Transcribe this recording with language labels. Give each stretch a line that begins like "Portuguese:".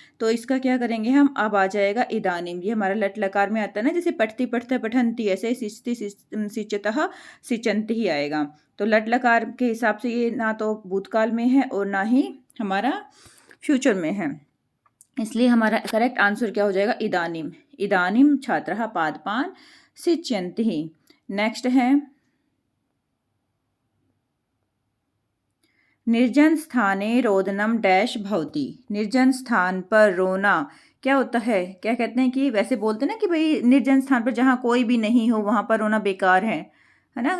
Hindi: तो इसका क्या करेंगे हम, अब आ जाएगा इदानीम। ये हमारा लट लकार में आता है ना, जैसे
Sanskrit: पठती पठते पठंती,
Hindi: ऐसे
Sanskrit: सिंचती सिंचतः सिंचन्ति
Hindi: ही आएगा। तो लट लकार के हिसाब से ये ना तो भूतकाल में है और ना ही हमारा फ्यूचर में है, इसलिए हमारा करेक्ट आंसर क्या हो जाएगा, इदानीम।
Sanskrit: इदानीम छात्रः पादपान सिंचन्ति।
Hindi: नेक्स्ट है,
Sanskrit: निर्जन स्थाने रोदनम डैश भवति।
Hindi: निर्जन स्थान पर रोना क्या होता है, क्या कहते हैं कि वैसे बोलते हैं ना कि भाई निर्जन स्थान पर जहाँ कोई भी नहीं हो वहाँ पर रोना बेकार है ना।